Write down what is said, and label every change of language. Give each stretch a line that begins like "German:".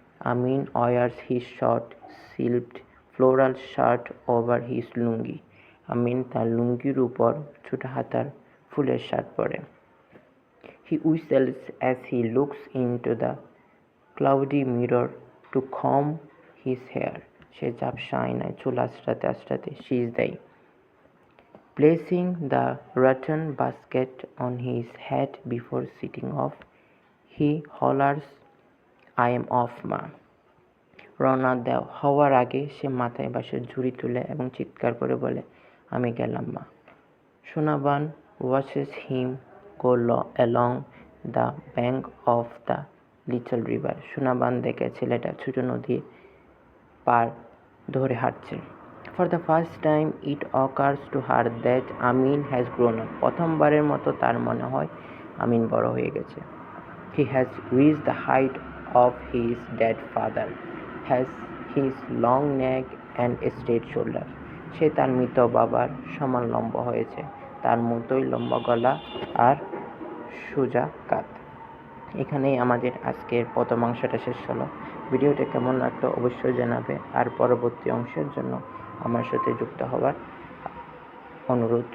English: Amin wears his short silked floral shirt over his lungi.
Bangla: আমিন তার লুঙ্গির উপর ছোট হাতার ফুলের শার্ট পরে।
English: He whistles as he looks into the cloudy mirror to comb his hair.
Bangla: সে ঝাপসা আয়নায় চুল আঁচড়াতে আঁচড়াতে শীষ দেয়।
English: Placing the rattan basket on his head before sitting off, he hollers, I am off, ma.
Bangla: রওনা হওয়ার আগে সে মাথায় বাঁশের ঝুড়ি তুলে এবং চিৎকার করে বলে, আমি গেলাম মা।
English: Sonaban watches him go along the bank of the little river.
Bangla: Sonaban দেখে ছেলেটা ছোট নদী পার ধরে হাঁটছে।
English: For the first time it occurs to her that Amin has grown up.
Bangla: প্রথমবারের মতো তার মনে হয় আমিন বড় হয়ে গেছে।
English: He has reached the height of his dead father, has his long neck and straight shoulder.
Bangla: সে তার মৃত বাবার সমান লম্বা হয়েছে, তার মতোই লম্বা গলা আর সোজা কাঁধ। এখানেই আমাদের আজকের প্রথম অংশটা শেষ হলো। ভিডিওটা কেমন লাগলো অবশ্যই জানাবে, আর পরবর্তী অংশের জন্য আমার সাথে যুক্ত হওয়ার অনুরোধ।